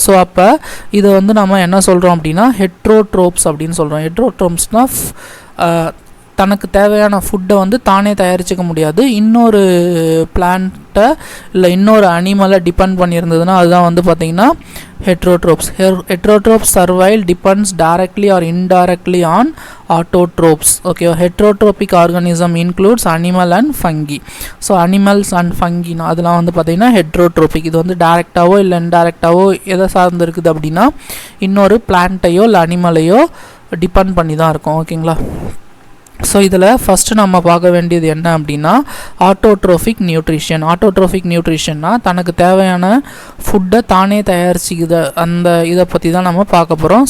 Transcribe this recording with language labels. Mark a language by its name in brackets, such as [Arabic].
[Tamil] So அப்போ இதை வந்து நம்ம என்ன சொல்கிறோம் அப்படின்னா ஹெட்ரோட்ரோப்ஸ் அப்படின்னு சொல்கிறோம். ஹெட்ரோட்ரோப்ஸ்னால் தனக்கு தேவையான ஃபுட்டை வந்து தானே தயாரிச்சிக்க முடியாது, இன்னொரு பிளான்ட்டை இல்லை இன்னொரு அனிமலை டிபெண்ட் பண்ணியிருந்ததுன்னா அதுதான் வந்து பார்த்திங்கன்னா heterotrophs. [English] Heterotrophs survival depends directly or indirectly on autotrophs. Okay, heterotrophic organism includes animal and fungi. So animals and fungi [Tamil] அதெல்லாம் வந்து பார்த்தீங்கன்னா [English] heterotrophic. [Tamil] இது வந்து டைரக்டாவோ இல்லை இன்டைரக்டாவோ எதை சார்ந்து இருக்குது அப்படின்னா இன்னொரு பிளான்ட்டையோ இல்லை அனிமலையோ டிபெண்ட் பண்ணி தான் இருக்கும். ஓகேங்களா. ஸோ இதில் ஃபஸ்ட்டு நம்ம பார்க்க வேண்டியது என்ன அப்படின்னா ஆட்டோட்ரோஃபிக் நியூட்ரிஷன். ஆட்டோட்ரோஃபிக் நியூட்ரிஷன்னா தனக்கு தேவையான ஃபுட்டை தானே தயாரிச்சிக்குது, அந்த இதை பற்றி தான் நம்ம பார்க்க போகிறோம்.